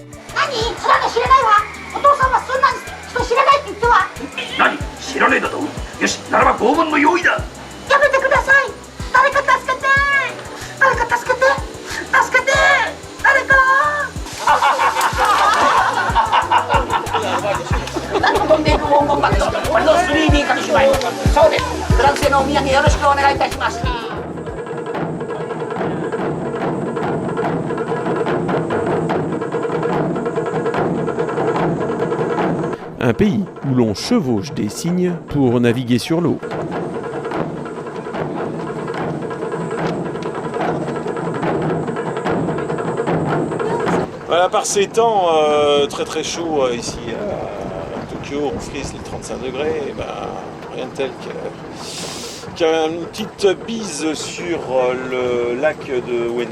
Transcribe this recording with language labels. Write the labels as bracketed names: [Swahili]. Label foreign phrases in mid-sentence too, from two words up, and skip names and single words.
[Japanese] 何知らねえだとよしならば拷問の用意だやめてください誰か助けて誰か助けて助けて誰か 飛んでいく黄金バットこれの 3D 紙芝居そうですフランスへのお土産よろしくお願いいたします [French] Un pays où l'on chevauche des cygnes pour naviguer sur l'eau. Voilà, par ces temps très chauds ici à Tokyo, on frise les 35 degrés, et ben, rien de tel qu'une petite bise sur le lac de Ueno.